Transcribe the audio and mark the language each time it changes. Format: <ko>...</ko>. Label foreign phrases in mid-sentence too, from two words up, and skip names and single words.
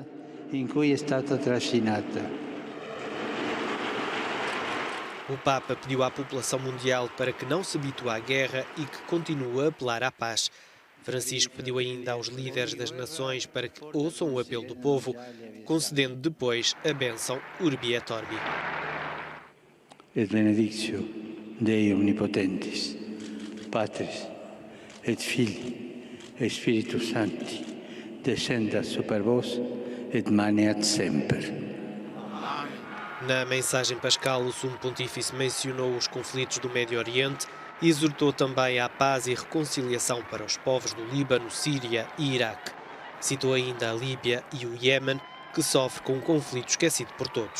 <pt>O Papa pediu à população mundial para que não se habitue à guerra e que continue a apelar à paz. Francisco pediu ainda aos líderes das nações para que ouçam o apelo do povo, concedendo depois a bênção Urbi et Orbi.</pt> <la>Et benedictio Dei omnipotentis, Patris et Filii et Spiritus Sancti, descendat super vos et maneat semper.</la> <pt>Na mensagem pascal, o Sumo Pontífice mencionou os conflitos do Médio Oriente e exortou também à paz e reconciliação para os povos do Líbano, Síria e Iraque. Citou ainda a Líbia e o Iémen, que sofre com um conflito esquecido por todos.</pt>